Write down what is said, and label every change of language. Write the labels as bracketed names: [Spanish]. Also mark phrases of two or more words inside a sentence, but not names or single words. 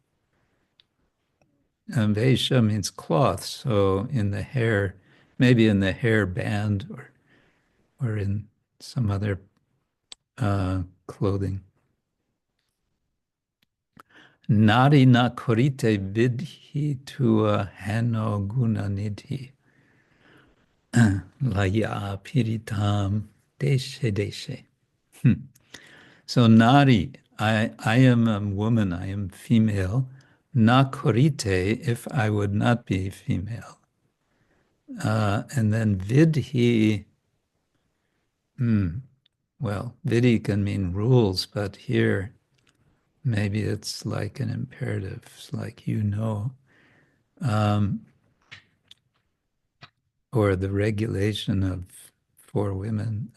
[English] Vesha means cloth, so in the hair, maybe in the hair band or in some other clothing. [Bangla] নারী না করিতে বিধি তুয়া হেন গুণনিধি লয়া পিরিতম দেশে দেশে. [English] So nari, I am a woman, I am female. [Bangla] না করিতে, [English] if I would not be female. And then vidhi, well, vidhi can mean rules, but here maybe it's like an imperative, it's like you know, or the regulation of for women.